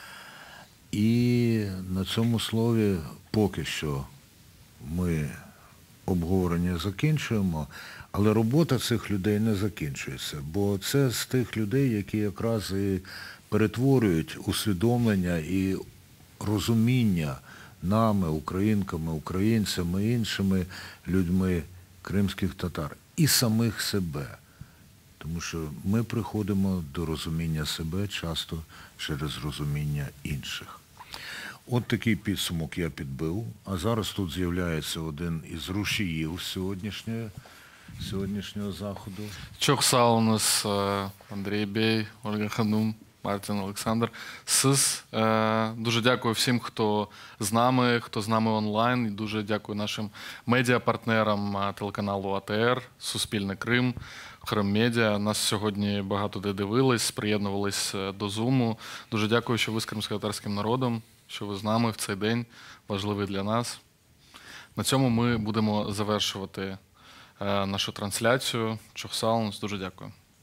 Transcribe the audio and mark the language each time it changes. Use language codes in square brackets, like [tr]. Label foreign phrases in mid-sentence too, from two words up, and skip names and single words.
[uk] І на цьому слові поки що ми обговорення закінчуємо, але робота цих людей не закінчується, бо це з тих людей, які якраз і перетворюють усвідомлення і розуміння нами, українками, українцями, іншими людьми кримських татар і самих себе. Тому що ми приходимо до розуміння себе часто через розуміння інших. От такий підсумок я підбив. А зараз тут з'являється один із рушіїв сьогоднішнього заходу. [crh] Çok sağ olunuz Андрій Бей, Ольга Ханум, Мартін Олександр. [uk] Дуже дякую всім, хто з нами онлайн. І дуже дякую нашим медіапартнерам телеканалу АТР, Суспільне Крим, Крим Медіа. Нас сьогодні багато де дивились, приєднувались до Зуму. Дуже дякую, що ви з кримськотатарським народом, що ви з нами в цей день, важливий для нас. На цьому ми будемо завершувати нашу трансляцію. [crh] Çok sağ olunuz. [uk] Дуже дякую.